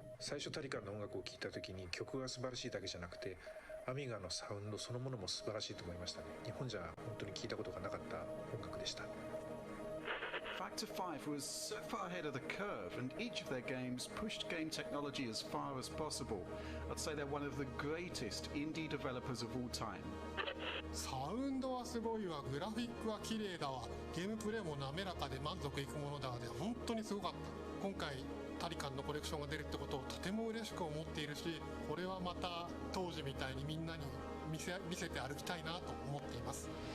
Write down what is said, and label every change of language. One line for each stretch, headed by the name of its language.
English: First,
Japanese: タリカンの音楽を聴いた時に曲が素晴らしいだけじゃなくてアミガのサウンドそのものも素晴らしいと思いましたね。日本じゃ本当に聞いたことがなかった音楽でした。
English: Factor 5 was so far ahead of the curve, and each of their games pushed game technology as far as possible. I'd say they're one of the greatest indie developers of all time.
Japanese: サウンドはすごいわ、グラフィックは綺麗だわ、ゲームプレイも滑らかで満足いくものだわで、本当にすごかった。今回タリカンのコレクションが出るってことをとても嬉しく思っているし、これはまた当時みたいにみんなに見せて歩きたいなと思っています。